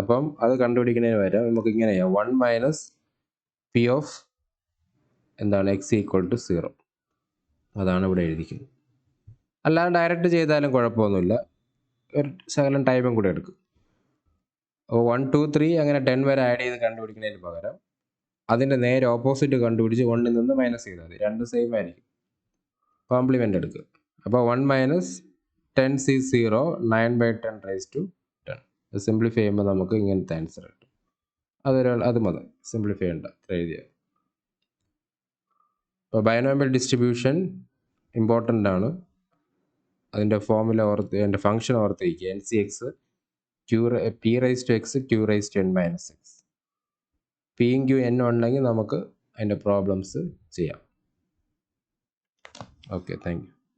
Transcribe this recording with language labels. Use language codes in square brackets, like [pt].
[ml] അപ്പം അത് കണ്ടുപിടിക്കുന്നതിന് വരെ നമുക്ക് ഇങ്ങനെ ചെയ്യാം. 1 മൈനസ് പി ഓഫ് എന്താണ് എക്സ് ഈക്വൽ ടു 0. അതാണ് ഇവിടെ എഴുതിക്കുന്നത്. അല്ലാതെ ഡയറക്റ്റ് ചെയ്താലും കുഴപ്പമൊന്നുമില്ല, ഒരു ശകലം ടൈമും കൂടെ എടുക്കും. 1, 2, 3 അങ്ങനെ 10 വരെ ആഡ് ചെയ്ത് കണ്ടുപിടിക്കുന്നതിന് പകരം അതിൻ്റെ നേരെ ഓപ്പോസിറ്റ് കണ്ടുപിടിച്ച് 1ൽ നിന്ന് മൈനസ് ചെയ്താൽ മതി. രണ്ട് സെയിം ആയിരിക്കും. കോംപ്ലിമെൻ്റ് എടുക്കുക. [en] അപ്പോൾ 1 minus 10 is 0, 9/10 raised to 10. [ml] Simplify ചെയ്യുമ്പോൾ നമുക്ക് ഇങ്ങനത്തെ ആൻസർ കിട്ടും. അത് മതി, സിംപ്ലിഫൈ ചെയ്യണ്ട, എഴുതിയാൽ. അപ്പോൾ ബൈനോമിയൽ ഡിസ്ട്രിബ്യൂഷൻ ഇമ്പോർട്ടൻ്റ് ആണ്. അതിൻ്റെ ഫോർമുല അതിൻ്റെ ഫംഗ്ഷൻ ഓർത്തിരിക്കുക. [en] NCX P raised to x Q raised to n minus x. [ml] പിയും ക്യൂ എൻ ഉണ്ടെങ്കിൽ നമുക്ക് അതിൻ്റെ പ്രോബ്ലംസ് ചെയ്യാം. [en] Okay, thank you.